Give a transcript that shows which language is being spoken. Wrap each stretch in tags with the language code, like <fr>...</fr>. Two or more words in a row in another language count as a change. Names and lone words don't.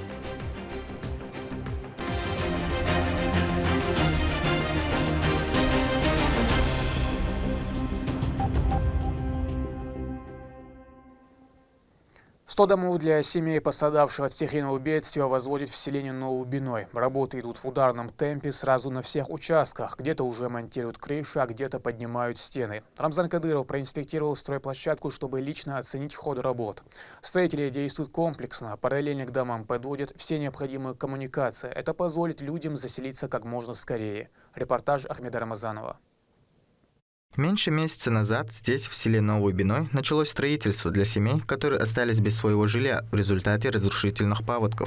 <ru>«100 домов для семей, пострадавших от стихийного бедствия, возводят в селении Новоубиной. Работы идут в ударном темпе сразу на всех участках. Где-то уже монтируют крыши, а где-то поднимают стены. Рамзан Кадыров проинспектировал стройплощадку, чтобы лично оценить ход работ. Строители действуют комплексно. Параллельно к домам подводят все необходимые коммуникации. Это позволит людям заселиться как можно скорее. Репортаж Ахмеда Рамазанова. Меньше месяца назад здесь, в селе Новый Биной, началось строительство для семей, которые остались без своего жилья в результате разрушительных паводков.</ru>